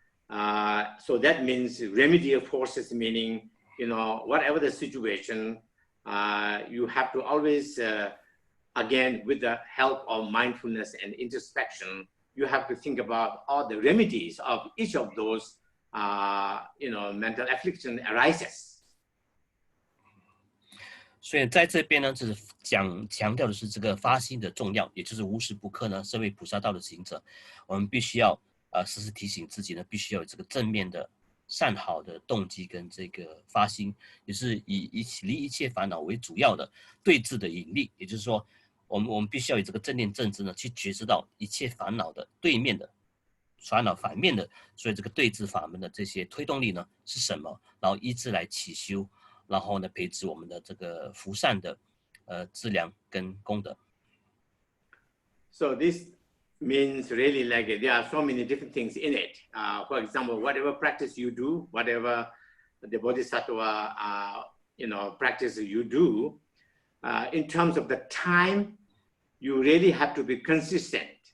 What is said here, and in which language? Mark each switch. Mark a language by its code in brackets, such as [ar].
[en] So that means remedial forces, meaning, you know, whatever the situation, you have to always, again, with the help of mindfulness and introspection, you have to think about all the remedies of each of those, you know, mental affliction arises. [zh] 所以在这边呢，就是强调的是这个发心的重要，也就是无时不刻呢，身为菩萨道的行者，我们必须要时时提醒自己呢，必须要有这个正面的善好的动机跟这个发心，也是以离一切烦恼为主要的对治的引力，也就是说，我们必须要有这个正念正知呢，去觉知到一切烦恼的对面的烦恼反面的，所以这个对治法门的这些推动力呢是什么？然后依之来起修。然后呢，培植我们的这个福善的资粮跟功德。 [en] So this means really like there are so many different things in it. For example, whatever practice you do, whatever the Bodhisattva you know, practice you do, in terms of the time, you really have to be consistent.